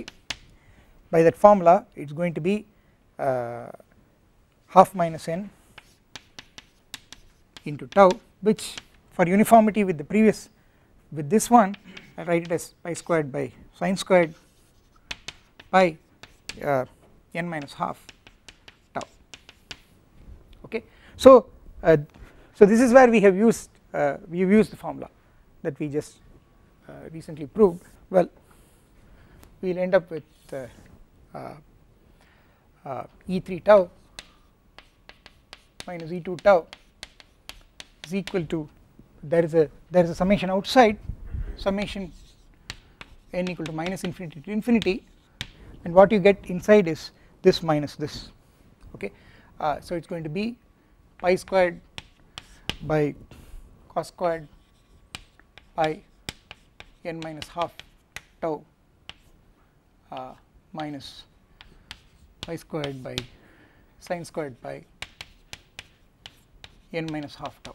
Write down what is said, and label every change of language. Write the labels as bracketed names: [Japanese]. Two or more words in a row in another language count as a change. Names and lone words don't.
[English] By that formula, it is going to be half minus n into tau, which for uniformity with the previous, with this one, I write it as pi squared by sine squared pi n minus half tau. Okay, so this is where we have used the formula that we just recently proved. Well, we will end up with E3 tau minus E2 tau is equal to, there is a summation outside, summation n equal to minus infinity to infinity, and what you get inside is this minus this. Okay, So it is going to be pi squared by cos squared pi n minus half tau minus pi squared by sin squared pi n minus half tau.